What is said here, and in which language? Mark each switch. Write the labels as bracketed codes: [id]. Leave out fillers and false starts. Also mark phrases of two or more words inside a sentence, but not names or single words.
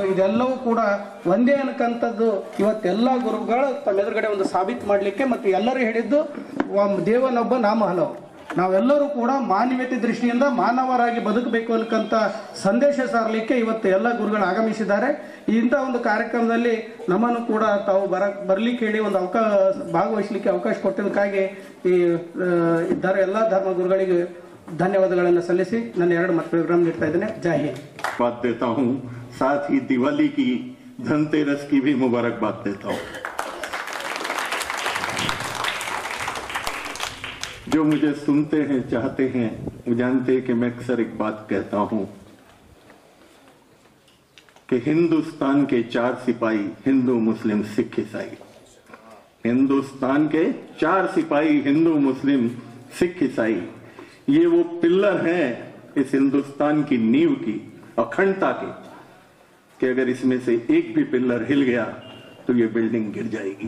[kn] ಇದೆಲ್ಲವೂ ಕೂಡ ಒಂದೇ ಅನ್ನಕ್ಕಂಥದ್ದು ಇವತ್ತೆಲ್ಲ ಗುರುಗಳು ತಮ್ಮೆದುರುಗಡೆ ಒಂದು ಸಾಬೀತು ಮಾಡಲಿಕ್ಕೆ, ಮತ್ತು ಎಲ್ಲರೂ ಹೇಳಿದ್ದು ದೇವನೊಬ್ಬ ನಾಮ ಹಲವು, ನಾವೆಲ್ಲರೂ ಕೂಡ ಮಾನವೀಯತೆ ದೃಷ್ಟಿಯಿಂದ ಮಾನವರಾಗಿ ಬದುಕಬೇಕು ಅನ್ನಕ್ಕಂಥ ಸಂದೇಶ ಸಾರಲಿಕ್ಕೆ ಇವತ್ತು ಎಲ್ಲ ಗುರುಗಳು ಆಗಮಿಸಿದ್ದಾರೆ. ಇಂಥ ಒಂದು ಕಾರ್ಯಕ್ರಮದಲ್ಲಿ ನಮ್ಮನ್ನು ಕೂಡ ತಾವು ಬರ್ಲಿಕ್ಕೆ ಹೇಳಿ ಒಂದು ಭಾಗವಹಿಸಲಿಕ್ಕೆ ಅವಕಾಶ ಕೊಟ್ಟಿದ್ದಕ್ಕಾಗಿ ಈ ಎಲ್ಲ ಧರ್ಮ ಗುರುಗಳಿಗೆ ಧನ್ಯವಾದಗಳನ್ನು ಸಲ್ಲಿಸಿ ನನ್ನ 2 ಮಾತು ಪ್ರೋಗ್ರಾಮ್ ನೀಡ್ತಾ ಇದ್ದೇನೆ. ಜೈ ಹಿಂದ್. [hi] बात देता हूँ, साथ ही दिवाली की, धनतेरस की भी मुबारकबाद देता हूँ. जो मुझे सुनते हैं, चाहते हैं, वो जानते हैं कि मैं अक्सर एक बात कहता हूं कि हिंदुस्तान के 4 सिपाही, हिंदू मुस्लिम सिख ईसाई, हिंदुस्तान के 4 सिपाही, हिंदू मुस्लिम सिख ईसाई, ये वो पिल्लर हैं इस हिंदुस्तान की नींव की, अखंडता के, कि अगर इसमें से एक भी पिल्लर हिल गया तो ये बिल्डिंग गिर जाएगी.